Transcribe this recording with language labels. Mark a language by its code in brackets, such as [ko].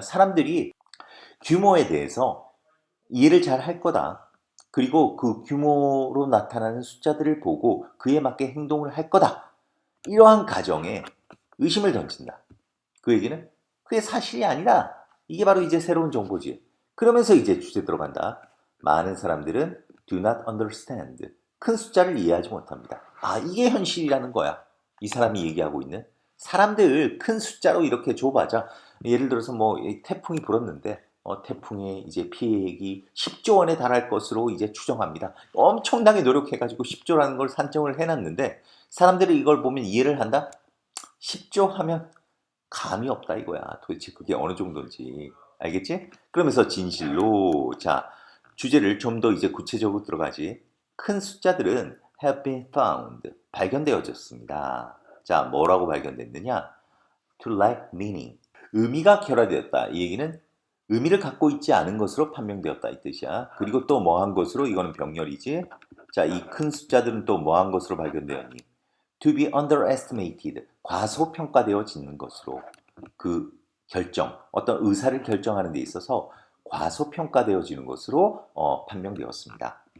[ko] 사람들이 규모에 대해서 이해를 잘 할 거다. 그리고 그 규모로 나타나는 숫자들을 보고 그에 맞게 행동을 할 거다. 이러한 가정에 의심을 던진다. 그 얘기는 그게 사실이 아니다. 이게 바로 이제 새로운 정보지. 그러면서 이제 주제 들어간다. 많은 사람들은 [en] do not understand. [ko] 큰 숫자를 이해하지 못합니다. 이게 현실이라는 거야. 이 사람이 얘기하고 있는. 사람들 큰 숫자로 이렇게 줘봐자. 예를 들어서 뭐 태풍이 불었는데 태풍의 이제 피해액이 10조 원에 달할 것으로 이제 추정합니다. 엄청나게 노력해가지고 10조라는 걸 산정을 해놨는데 사람들이 이걸 보면 이해를 한다? 10조 하면 감이 없다 이거야. 도대체 그게 어느 정도인지. 알겠지? 그러면서 진실로 자 주제를 좀 더 이제 구체적으로 들어가지. 큰 숫자들은 [en] have been found [ko] 발견되어졌습니다. 자 뭐라고 발견됐느냐? [en] To lack meaning [ko] 의미가 결여되었다. 이 얘기는 의미를 갖고 있지 않은 것으로 판명되었다 이 뜻이야. 그리고 또 뭐한 것으로 이거는 병렬이지. 자 이 큰 숫자들은 또 뭐한 것으로 발견되었니? [en] To be underestimated [ko] 과소평가되어지는 것으로 그 결정 어떤 의사를 결정하는 데 있어서 과소평가되어지는 것으로 판명되었습니다.